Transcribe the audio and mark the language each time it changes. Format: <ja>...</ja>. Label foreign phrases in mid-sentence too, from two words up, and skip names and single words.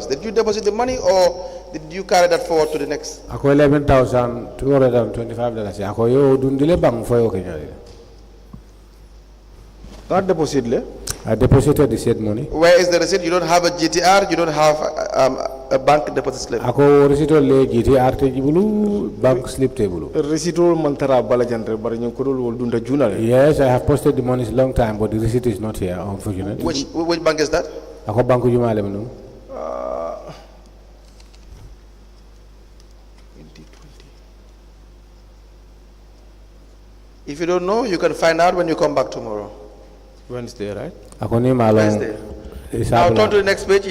<en>Did you deposit the money or did you carry that forward to the next? $11,225. Not deposit. I deposited the said money. Where is the receipt? You don't have a GTR, you don't have a bank deposit slip.</en> <man>Ako receipt le GTR te jibulu</man> <en>bank slip</en> <man>table. Receipt mantara balajandre bari nyokoro wol dunda junale.</man> <en>Yes, I have posted the money long time, but the receipt is not here, unfortunately. Which bank is that?</en> <man>Ako banku jumale menu. 2020.</man> <en>If you don't know, you can find out when you come back tomorrow. Wednesday, right? Wednesday. Now turn to the next page.</en>